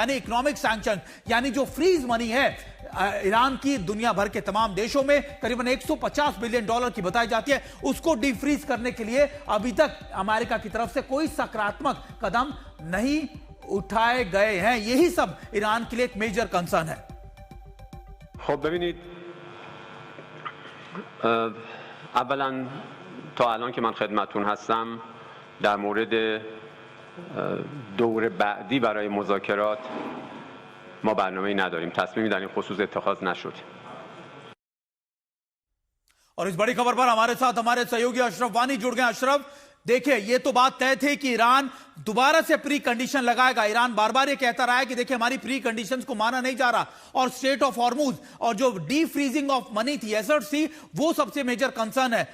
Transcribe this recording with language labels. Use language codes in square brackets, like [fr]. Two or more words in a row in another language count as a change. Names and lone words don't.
[hi] यानी [en] economic sanction, [hi] यानी जो [en] freeze money [hi] है ईरान की दुनिया भर के तमाम देशों में करीबन $150 बिलियन की बताई जाती है, उसको डीफ्रीज करने के लिए अभी तक अमेरिका की तरफ से कोई सकारात्मक कदम नहीं उठाए गए हैं। यही सब ईरान के लिए एक [en] major concern [hi] है। [fa] خب ببینید اولا تا الان که من خدمتتون هستم در مورد دور بعدی برای مذاکرات ما برنامه‌ای نداریم. تصمیمی در این خصوص اتخاذ نشد. [hi] और इस बड़ी खबर पर हमारे साथ हमारे सहयोगी अशरफ वानी जुड़ गए। अशरफ, देखिए ये तो बात तय थी कि ईरान दोबारा से प्री कंडीशन लगाएगा। ईरान बार बार ये कहता रहा है कि देखिए हमारी प्री कंडीशंस को माना नहीं जा रहा और स्टेट ऑफ हॉर्मुज और जो [en] de freezing of money [hi] थी, एसेट्स थी, वो सबसे [en] major concern [hi] है।